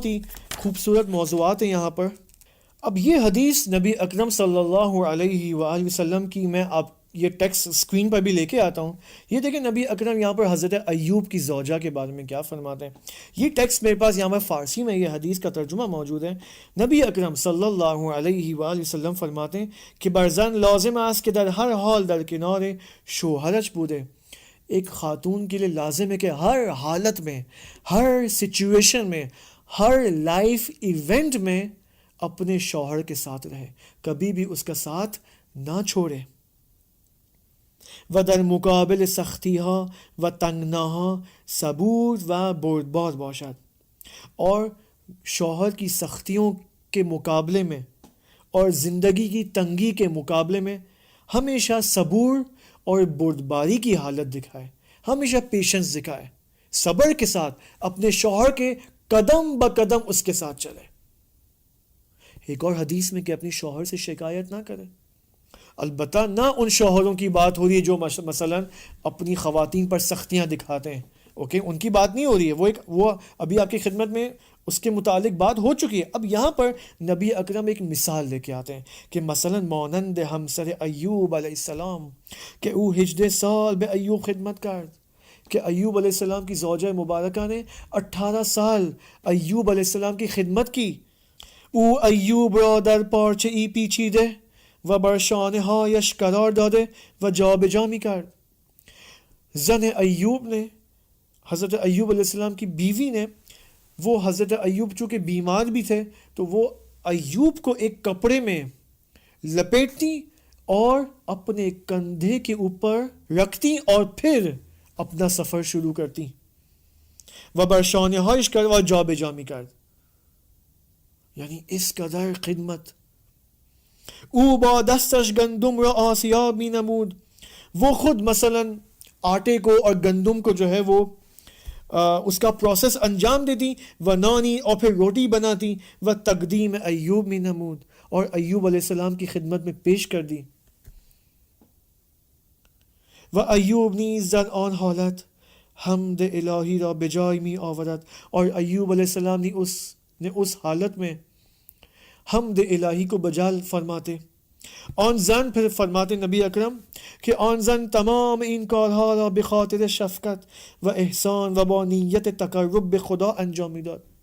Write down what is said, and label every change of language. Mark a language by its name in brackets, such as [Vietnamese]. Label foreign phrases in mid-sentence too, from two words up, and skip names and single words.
[Urdu] بہت ہی خوبصورت موضوعات ہیں یہاں پر. اب یہ حدیث نبی اکرم [Arabic] صلی اللہ علیہ وآلہ وسلم [Urdu] کی، میں آپ یہ ٹیکسٹ اسکرین پر بھی لے کے آتا ہوں. یہ دیکھیں نبی اکرم یہاں پر حضرت ایوب کی زوجہ کے بارے میں کیا فرماتے ہیں. یہ ٹیکسٹ میرے پاس یہاں پر فارسی میں یہ حدیث کا ترجمہ موجود ہے. نبی اکرم [Arabic] صلی اللہ علیہ وآلہ وسلم [Urdu] فرماتے ہیں کہ [Persian] بر زن لازم است که در هر حال در کنار شوهرش بوده. [Urdu] ایک خاتون کے لیے لازم ہے کہ ہر حالت میں، ہر سچویشن میں، ہر [English] life event [Urdu] میں اپنے شوہر کے ساتھ رہے، کبھی بھی اس کا ساتھ نہ چھوڑے. [Persian] و در مقابل سختی ها و تنگناها صبور و بردبار باشد. [Urdu] اور شوہر کی سختیوں کے مقابلے میں اور زندگی کی تنگی کے مقابلے میں ہمیشہ صبور اور بردباری کی حالت دکھائے، ہمیشہ پیشنس دکھائے، صبر کے ساتھ اپنے شوہر کے قدم بقدم اس کے ساتھ چلے. ایک اور حدیث میں کہ اپنی شوہر سے شکایت نہ کرے. البتہ نہ ان شوہروں کی بات ہو رہی ہے جو مثلا اپنی خواتین پر سختیاں دکھاتے ہیں، اوکے، ان کی بات نہیں ہو رہی ہے، وہ ابھی آپ کی خدمت میں اس کے متعلق بات ہو چکی ہے. اب یہاں پر نبی اکرم ایک مثال لے کے آتے ہیں کہ مثلا [Persian] مانند ہمسر ایوب علیہ السلام کہ او 18 سال به ایوب خدمت کرد، [Urdu] کہ ایوب علیہ السلام کی زوجہ مبارکہ نے 18 سال ایوب علیہ السلام کی خدمت کی. [Persian] او ایوب را در پارچه ای پیچیده و بر شانه هایش قرار داده و جابجا می کرد. [Urdu] زن ایوب نے، حضرت ایوب علیہ السلام کی بیوی نے، وہ حضرت ایوب چونکہ بیمار بھی تھے تو وہ ایوب کو ایک کپڑے میں لپیٹتی اور اپنے کندھے کے اوپر رکھتی اور پھر اپنا سفر شروع کرتی. [Persian] و بر شانه هایش کرد و جابجا می کرد. [Urdu] یعنی اس قدر خدمت. [Persian] او با دستش گندم را آسیاب می نمود. [Urdu] وہ خود مثلا آٹے کو اور گندم کو جو ہے وہ اس کا پروسیس انجام دیتی، [Persian] و نانی [Urdu] اور پھر روٹی بناتی، [Persian] و تقدیم ایوب می نمود، [Urdu] اور ایوب علیہ السلام کی خدمت میں پیش کر دی. [Persian] و ایوب نیز در آن حالت حمد الہی را بجای می آورد، [Urdu] اور ایوب علیہ السلام نے اس حالت میں حمد الہی کو بجا فرماتے. [Persian] آن زن، [Urdu] پھر فرماتے نبی اکرم کہ [Persian] آن زن تمام این کارها را بخاطر شفقت و احسان و با نیت تقرب به خدا انجام میداد.